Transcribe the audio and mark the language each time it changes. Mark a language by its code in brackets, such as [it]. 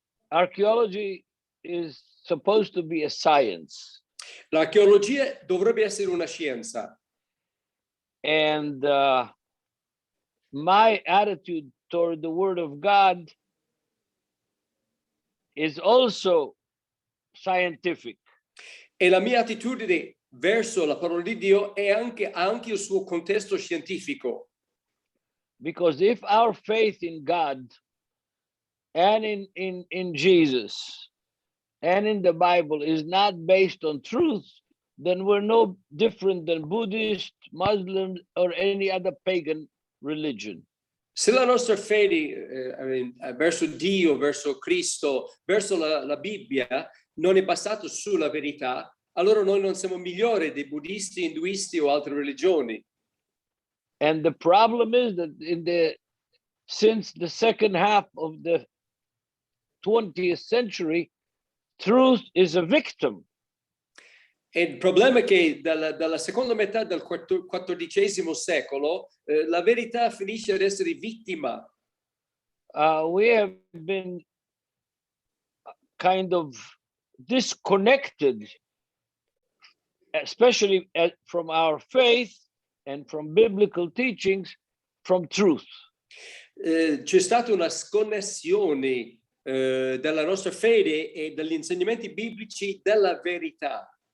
[en] Archaeology is supposed to be a science. [it] L'archeologia dovrebbe essere una scienza. [en] And my attitude toward the Word of God is also scientific. [it] E la mia attitudine verso la parola di Dio è ha anche il suo contesto scientifico. [en] Because if our faith in God and in Jesus and in the Bible is not based on truth, then we're no different than Buddhist, Muslim, or any other pagan religion. [it] Se la nostra fede verso Dio, verso Cristo, verso la Bibbia non è basata sulla verità, allora noi non siamo migliori dei buddisti, induisti o altre religioni. [en] And the problem is that since the second half of the 20th century, truth is a victim. [it] E il problema è che dalla seconda metà del XIV secolo la verità finisce ad essere vittima. [en] We have been kind of disconnected, especially from our faith and from biblical teachings, from truth. [it] C'è stata una sconnessione della nostra fede e dagli insegnamenti biblici della verità.